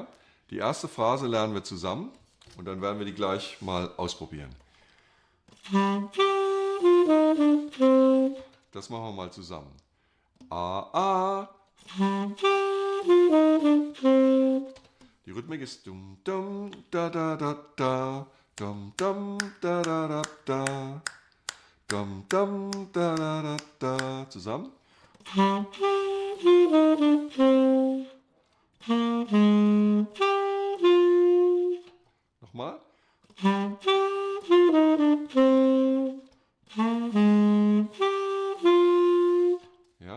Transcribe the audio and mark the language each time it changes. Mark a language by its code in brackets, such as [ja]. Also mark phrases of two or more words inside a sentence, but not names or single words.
[de] Die erste Phrase lernen wir zusammen und dann werden wir die gleich mal ausprobieren. Das machen wir mal zusammen. A, A. Die Rhythmik ist dum dum da da da da dum dum da da da da Dam, dam, da, da, da, da. Zusammen. Nochmal. Ja.